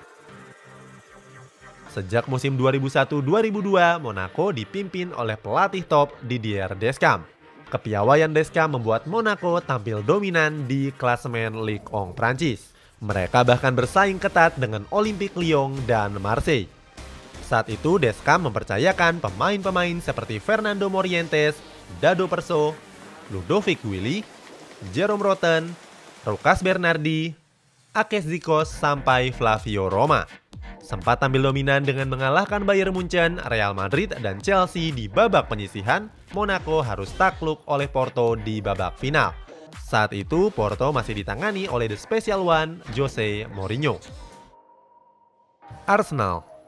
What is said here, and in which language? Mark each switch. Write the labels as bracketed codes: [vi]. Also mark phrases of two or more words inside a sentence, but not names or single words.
[id] Sejak musim 2001-2002, Monaco dipimpin oleh pelatih top Didier Deschamps. Kepiawaian Deschamps membuat Monaco tampil dominan di klasemen Ligue 1 Prancis. Mereka bahkan bersaing ketat dengan Olympique Lyon dan Marseille. Saat itu Deschamps mempercayakan pemain-pemain seperti Fernando Morientes, Dado Perso, Ludovic Willy, Jerome Roten, Lucas Bernardi, Akes Zikos, sampai Flavio Roma. Sempat tampil dominan dengan mengalahkan Bayern Munchen, Real Madrid, dan Chelsea di babak penyisihan, Monaco harus takluk oleh Porto di babak final. Saat itu Porto masih ditangani oleh The Special One, Jose Mourinho. Arsenal.